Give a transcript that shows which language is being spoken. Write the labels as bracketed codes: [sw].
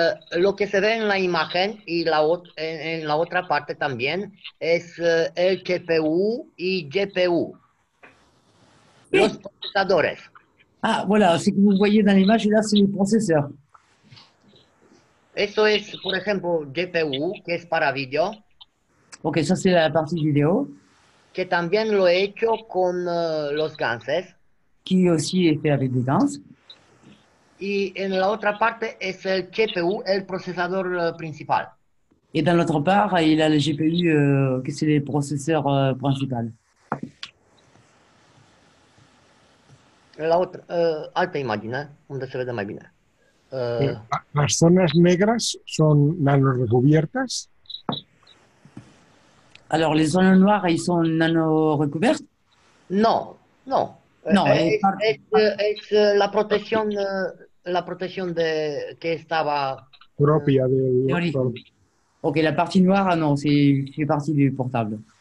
[es] Lo que se ve en la imagen y en la otra parte también es el CPU y GPU, los procesadores. [fr] Ah, voilà, ce que vous voyez dans l'image, là, c'est les processeurs. [es] Eso es, por ejemplo, GPU, que es para video, [fr] Ok, ça, c'est la partie vidéo, [es] que también lo he hecho con los ganses. [fr] qui aussi est fait avec des gants. [es] Y en la otra parte es el GPU, el procesador principal. [fr] Et dans l'autre part, il a le GPU, que c'est les processeurs principaux. [es] La otra, [ro] altă imagine, unde se vede mai bine. [es] ¿Las zonas negras son nanorecubiertas? [fr] Alors, les zones noires, ils sont nano-recouvertes? [es] No, no. No, es la protección de que estaba Propia del... [fr] théorique. Ok, la partie noire, non, c'est fait partie du portable.